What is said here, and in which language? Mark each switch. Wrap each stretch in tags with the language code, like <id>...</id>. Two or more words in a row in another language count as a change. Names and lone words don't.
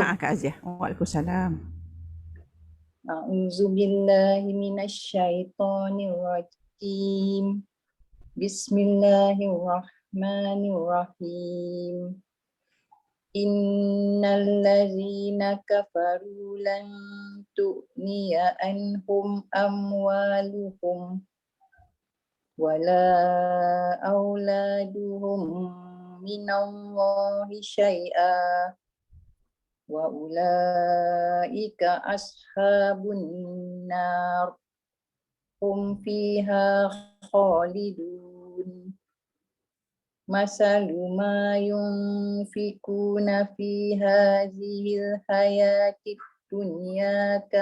<id>Kak Aziah.</id> <ar>Waalaikumsalam. أعوذ بالله من الشيطان الرجيم. بسم الله الرحمن الرحيم. إن الذين كفروا لن تغني عنهم أموالهم ولا أولادهم من الله شيئا وأولئك أصحاب النار هم فيها خالدون مثل ما ينفقون في هذه الحياة الدنيا</ar>